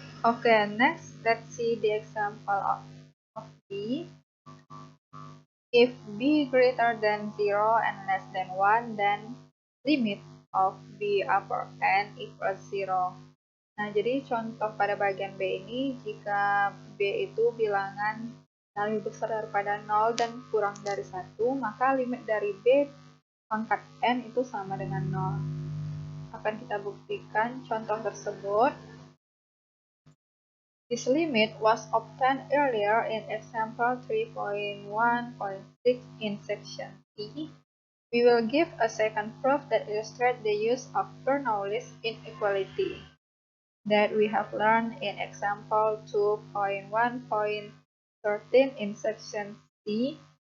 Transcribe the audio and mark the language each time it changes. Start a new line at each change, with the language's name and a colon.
English: Okay, next let's see the example of b. If b greater than 0 and less than 1, then limit of b upper n equals 0.
Indonesian: Nah, jadi contoh pada bagian B ini, jika b itu bilangan lebih besar daripada 0 dan kurang dari 1, maka limit dari b pangkat n itu sama dengan 0. Akan kita buktikan contoh tersebut.
English: This limit was obtained earlier in example 3.1.6 in section C. We will give a second proof that illustrates the use of Bernoulli's inequality that we have learned in example 2.1.13 in section C.